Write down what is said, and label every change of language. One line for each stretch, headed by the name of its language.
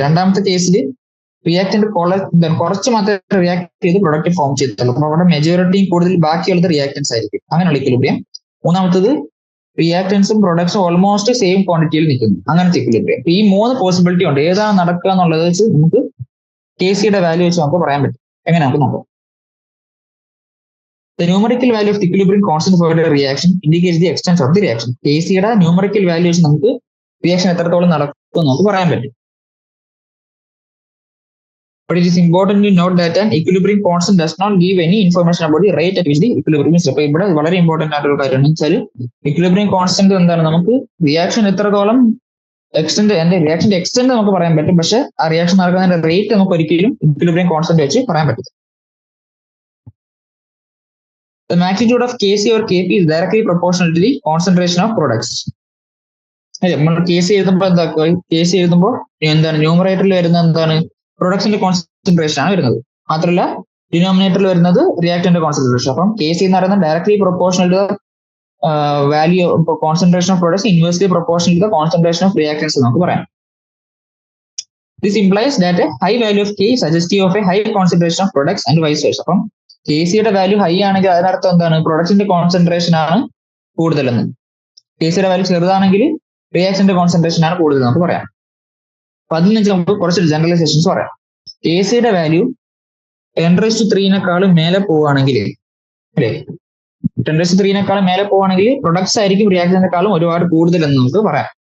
Malayalam: രണ്ടാമത്തെ കേസിൽ റിയാക്ടന്റ് കുറച്ച് മാത്രമേ റിയാക്ട് ചെയ്ത് പ്രൊഡക്റ്റ് ഫോം ചെയ്തിട്ടുള്ളൂ. അപ്പൊ അവിടെ മെജോറിറ്റിയും കൂടുതൽ ബാക്കിയുള്ളത് റിയാക്ടൻസ് ആയിരിക്കും. അങ്ങനെയുള്ള ഇക്വിലിബ്രിയം. മൂന്നാമത്തത് റിയാക്ടൻസും പ്രൊഡക്ട്സും ഓൾമോസ്റ്റ് സെയിം ക്വാണ്ടിറ്റിയിൽ നിൽക്കുന്നു. അങ്ങനത്തെ ഇക്വിലിബ്രിയം. ഈ 3 പോസിബിലിറ്റി ഉണ്ട്. ഏതാണ് നടക്കുക എന്നുള്ളത് വെച്ച് നമുക്ക് KCയുടെ വാല്യൂ വെച്ച് നമുക്ക് പറയാൻ പറ്റും. എങ്ങനെ നമുക്ക് നോക്കാം.
English: The numerical value of the equilibrium constant for a reaction indicates the extent of the reaction.
Malayalam: KCയുടെ numerical value വെച്ച് നമുക്ക് റിയാക്ഷൻ എത്രത്തോളം നടക്കും നമുക്ക് പറയാൻ പറ്റും.
English: But it is important to note that an equilibrium constant does not give any information about the rate at which the equilibrium is.
Malayalam: അപ്പോൾ ഇവിടെ വളരെ ഇമ്പോർട്ടന്റ് ആയിട്ടുള്ള കാര്യമാണ് വെച്ചാൽ ഇക്വിലിബ്രിയം കോൺസ്റ്റന്റ് എന്താണ്, നമുക്ക് റിയാക്ഷൻ എത്രത്തോളം എക്സ്റ്റെൻഡ് റിയാക്ഷന്റെ എക്സ്റ്റെൻഡ് നമുക്ക് പറയാൻ പറ്റും, പക്ഷെ ആ റിയാക്ഷൻ നടക്കുന്നതിന്റെ റേറ്റ് നമുക്ക് ഒരിക്കലും ഇക്വിലിബ്രിയം കോൺസ്റ്റന്റ് വെച്ച് പറയാൻ പറ്റില്ല.
English: The magnitude of Kc or Kp is directly proportional to the concentration of products.
Malayalam: നമ്മൾ കേസ് എഴുതുമ്പോൾ എന്താക്കുക, കേസ് എഴുതുമ്പോൾ എന്താണ് ന്യൂമറേറ്ററിൽ വരുന്ന എന്താണ് പ്രൊഡക്ട്സിന്റെ കോൺസെൻട്രേഷൻ ആണ് വരുന്നത്, മാത്രമല്ല ഡിനോമിനേറ്ററിൽ വരുന്നത് റിയാക്ടന്റ് കോൺസെൻട്രേഷൻ. അപ്പം കേസ് എന്ന് പറയുന്നത്
English: directly proportional to value concentration of products inversely proportional to concentration of reactants
Malayalam: നമുക്ക് പറയാം.
English: This implies that a high value of K is suggestive of a high concentration of products and vice versa.
Malayalam: അപ്പം Kcയുടെ value high ആണെങ്കിൽ അതിനർത്ഥം എന്താണ്, പ്രൊഡക്ട്സിന്റെ concentration ആണ് കൂടുതലെന്ന്. Kcയുടെ value ചെറുതാണെങ്കിൽ റിയാക്ഷന്റെ concentration ആണ് കൂടുതൽ നമുക്ക് പറയാം. അപ്പൊ അതിൽ നിന്ന് നമുക്ക് കുറച്ച് ജനറലൈസേഷൻസ് പറയാം. Kcയുടെ വാല്യൂ 10⁻³ മേലെ പോവുകയാണെങ്കിൽ, അല്ലേ, 10⁻³ മേലെ പോവുകയാണെങ്കിൽ പ്രൊഡക്ട്സ് ആയിരിക്കും റിയാക്ഷനേക്കാളും ഒരുപാട് കൂടുതൽ എന്ന് നമുക്ക് പറയാം.